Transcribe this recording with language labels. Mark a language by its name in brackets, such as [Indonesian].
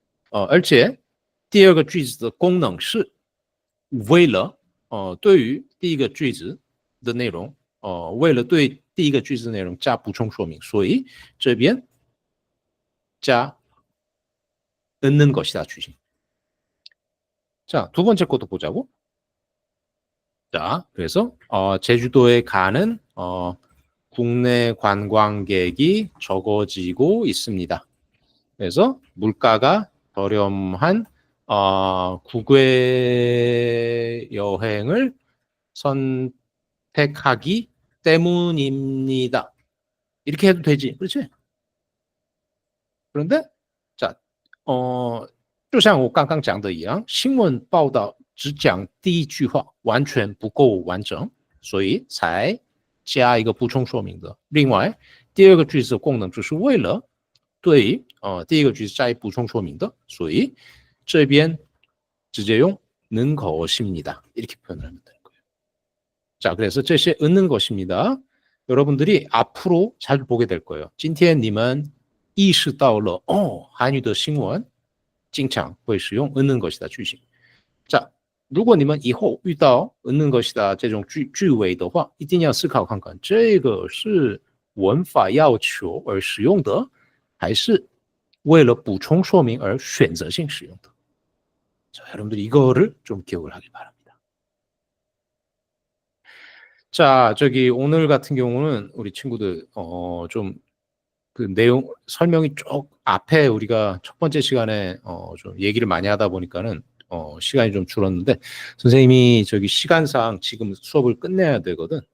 [Chinese] 而且第二个句子的功能是为了对于第一个句子的内容，为了对第一个句子的内容加补充说明，所以这边加얻는 것이다句型。 [Korean] 자, 두 번째 것도 보자고. 자, 그래서 제주도에 가는 국내 관광객이 적어지고 있습니다. 그래서 물가가 저렴한 국외 여행을 선택하기 때문입니다. 이렇게 해도 되지, 그렇지? [Chinese] 그런데 자, 就像我刚刚讲的一样，新闻报道只讲第一句话，完全不够完整，所以才加一个补充说明的。另外，第二个句子的功能就是为了对第一个句子加以补充说明的，所以这边直接用는 것입니다. [Korean] 이렇게 표현을 하면 되는 거예요. 자, 그래서 这些 얻는 것입니다. 여러분들이 앞으로 잘 보게 될 거예요. [Chinese] 今天你们意识到了韩语的新闻经常会使用얻는 것이다句型。 자, 如果你们以后遇到얻는 것이다这种句尾的话，一定要思考看看，这个是文法要求而使用的，还是为了补充说明而选择性使用的？ [Korean] 자, 여러분들 이거를 좀 기억을 하길 바랍니다. 자, 저기 오늘 같은 경우는 우리 친구들 좀 그 내용 설명이 쭉 앞에 우리가 첫 번째 시간에 좀 얘기를 많이 하다 보니까는 시간이 좀 줄었는데 선생님이 저기 시간상 지금 수업을 끝내야 되거든.